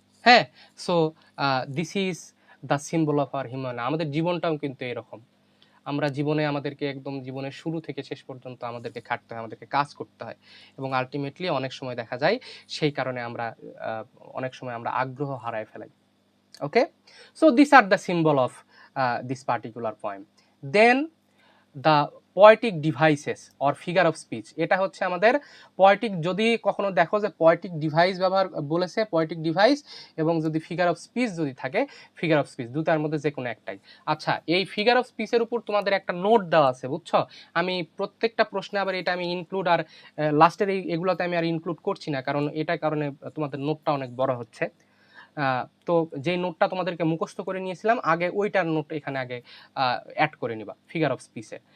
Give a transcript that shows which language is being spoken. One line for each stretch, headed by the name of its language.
English: হ্যাঁ, so this is the symbol of our human.
Bangla: আমাদের জীবনটাও কিন্তু এরকম। আমরা জীবনে আমাদেরকে একদম জীবনের শুরু থেকে শেষ পর্যন্ত আমাদেরকে খাটতে হয়, আমাদেরকে কাজ করতে হয়, এবং আলটিমেটলি অনেক সময় দেখা যায় সেই কারণে আমরা অনেক সময় আমরা আগ্রহ হারায় ফেলাই।
English: Okay, so these are the symbol of this particular poem. Then the poetic devices or figure of speech,
Bangla: এটা হচ্ছে আমাদের poetic, যদি কখনো দেখো যে poetic device ব্যবহার বলেছে, poetic device, এবং যদি figure of speech যদি থাকে, figure of speech দুটার মধ্যে যে কোনো একটাই। আচ্ছা, এই figure of speech এর উপর তোমাদের একটা নোট দেওয়া আছে, বুঝছো? আমি প্রত্যেকটা প্রশ্নে আবার এটা আমি ইনক্লুড আর লাস্টের এগুলোতে আমি আর ইনক্লুড করছি না, কারণ এটার কারণে তোমাদের নোটটা অনেক বড় হচ্ছে। তো যেই নোটটা তোমাদেরকে মুখস্থ করে নিয়েছিলাম আগে, ওইটার নোট এখানে আগে অ্যাড করে নিবা ফিগার অফ স্পিচে।